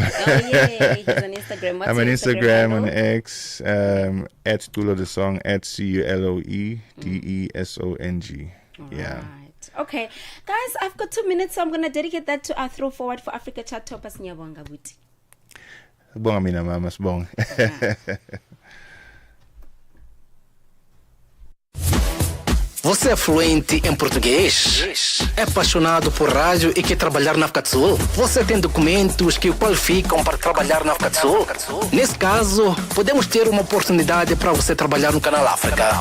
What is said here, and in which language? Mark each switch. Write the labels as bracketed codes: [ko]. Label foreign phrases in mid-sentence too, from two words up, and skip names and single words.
[en] Oh, yeah. He's on Instagram. What's I'm on Instagram, on X, at Tulo the Song, at CULOEDESONG. Yeah. Okay, guys, I've got 2 minutes, so I'm going to dedicate that to our throw forward for Africa Chart Toppers. [zu] Nyabonga Buti. Bonga mina mama, sibonga. [pt] Você é fluente em português? É apaixonado por rádio e quer trabalhar na África do Sul? Você tem documentos que o qualificam para trabalhar na África do Sul? Nesse caso, podemos ter uma oportunidade para você trabalhar no Canal África.